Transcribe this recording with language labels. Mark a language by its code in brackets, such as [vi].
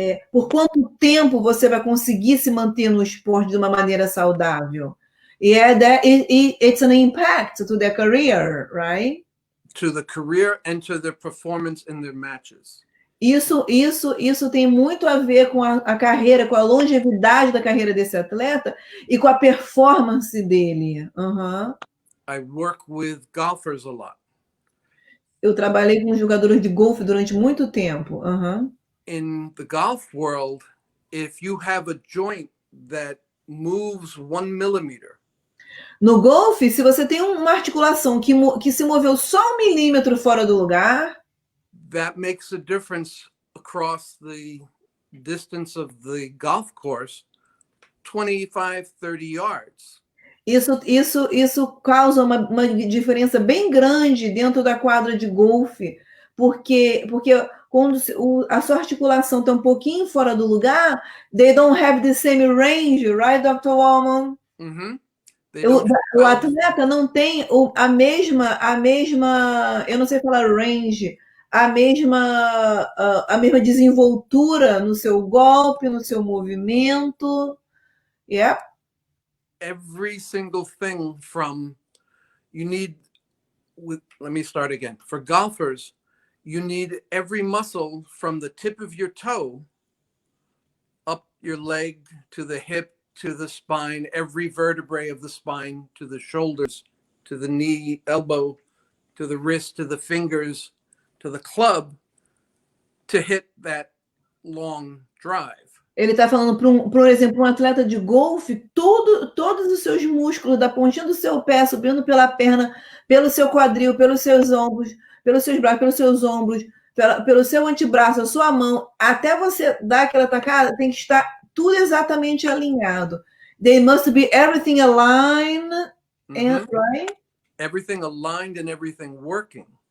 [pt] Por quanto tempo você vai conseguir se manter no esporte de uma maneira saudável. [en] It's an impact to their career, right? To the career and to their performance in their matches. [pt] Isso tem muito a ver com a carreira, com a longevidade da carreira desse atleta e com a performance dele. Uhum. [en] I work with golfers a lot. [pt] Eu trabalhei com jogadores de golfe durante muito tempo. Uhum. [en] In the golf world, if you have a joint that moves 1 millimeter, [pt] no golfe, se você tem uma articulação que se moveu só 1 milímetro fora do lugar, [en] that makes a difference across the distance of the golf course, 25, 30 yards. [pt] Isso causa uma diferença bem grande dentro da quadra de golfe, porque quando a sua articulação está um pouquinho fora do lugar, [en] they don't have the same range, right, [pt] Dr. [en] Wallman? Mm-hmm. [pt] O atleta não tem a mesma, eu não sei falar range, a mesma desenvoltura no seu golpe, no seu movimento. Yeah. [en] Every single thing from let me start again. For golfers, you need every muscle from the tip of your toe up your leg to the hip to the spine, every vertebrae of the spine, to the shoulders, to the knee, elbow, to the wrist, to the fingers, to the club, to hit that long drive. [pt] Ele está falando, por exemplo, um atleta de golfe, todos os seus músculos, da pontinha do seu pé, subindo pela perna, pelo seu quadril, pelos seus ombros, pelos seus braços, pelos seus ombros, pelo seu antebraço, a sua mão, até você dar aquela tacada, tem que estar tudo exatamente alinhado. [en] They must be everything aligned, and, right? Everything aligned and everything working.